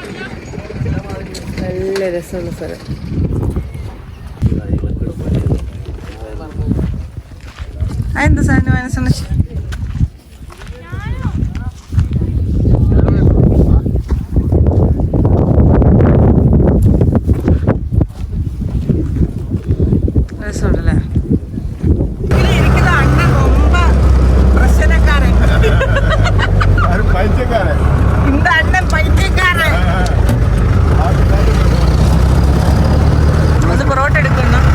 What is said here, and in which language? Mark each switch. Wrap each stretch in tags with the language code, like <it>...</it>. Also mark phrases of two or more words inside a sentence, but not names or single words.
<ml>നല്ല രസമുള്ള സ്ഥലം. അതെന്താ സാധനം മനസ്സിലാ? രസമുണ്ടല്ലേ?</ml> <ta>இந்த அண்ணன் பைத்தியக்காரன்.</ta> <ml>അത് പൊറോട്ട എടുക്കുന്നു.</ml>